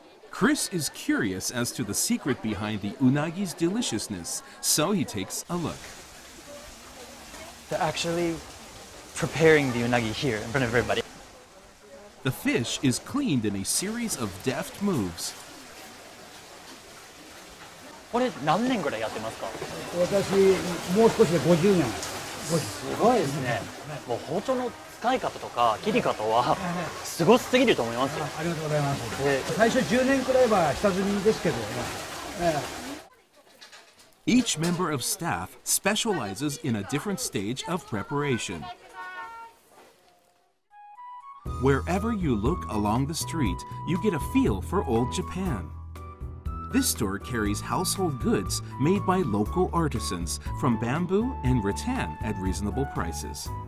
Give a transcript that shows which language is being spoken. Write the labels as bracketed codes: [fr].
[en] Chris is curious as to the secret behind the unagi's deliciousness, so he takes a look. They're actually preparing the unagi here in front of everybody. The fish is cleaned in a series of deft moves. [ja] これ何年ぐらいやってますか？私もう少しで50年。すごいですね。もう包丁の使い方とか切り方はすごすぎると思いますよ。ありがとうございます。最初10年くらいは下積みですけどね。 [en] Each member of staff specializes in a different stage of preparation. Wherever you look along the street, you get a feel for old Japan. This store carries household goods made by local artisans from bamboo and rattan at reasonable prices.